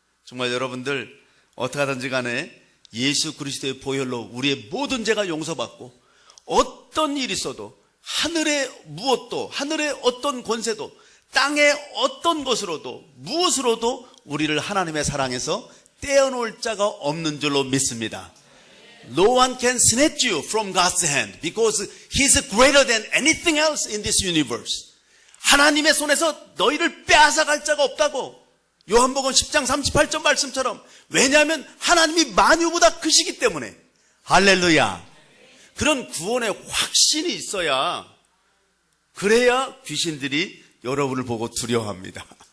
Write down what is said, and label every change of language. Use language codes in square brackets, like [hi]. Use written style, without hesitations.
[ko] 정말 여러분들 어떻게 하든지 간에 예수 그리스도의 보혈로 우리의 모든 죄가 용서받고 어떤 일이 있어도 하늘의 무엇도 하늘의 어떤 권세도 땅의 어떤 것으로도 무엇으로도 우리를 하나님의 사랑에서 떼어놓을 자가 없는 줄로 믿습니다. [en] No one can snatch you from God's hand because He's greater than anything else in this universe. [ko] 하나님의 손에서 너희를 빼앗아갈 자가 없다고. 요한복음 10장 38절 말씀처럼. 왜냐하면 하나님이 만유보다 크시기 때문에. 할렐루야. 그런 구원의 확신이 있어야, 그래야 귀신들이 여러분을 보고 두려워합니다.